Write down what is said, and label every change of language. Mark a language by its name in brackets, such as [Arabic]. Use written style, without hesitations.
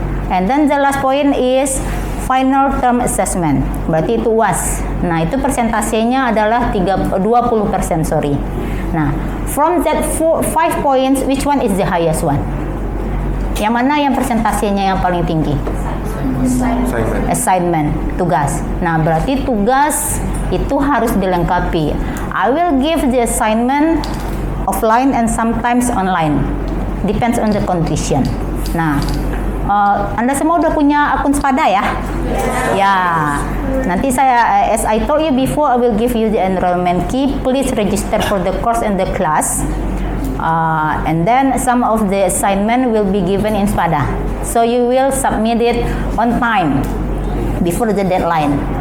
[English] And then the last point is final term assessment. [Indonesian] Berarti itu UAS. Nah, itu persentasenya adalah 20%, sorry. [English] Nah, from that 5 points, which one is the highest one? [Indonesian] Yang mana yang persentasenya yang paling tinggi? Assignment, tugas. Nah, berarti tugas itu harus dilengkapi. [English] I will give the assignment offline and sometimes online. Depends on the condition. [Indonesian] Nah, Anda semua udah punya akun Spada ya? Ya. Nanti saya, [English] as I told you before, I will give you the enrollment key. Please register for the course and the class. And then some of the assignment will be given in Spada. So you will submit it on time before the deadline.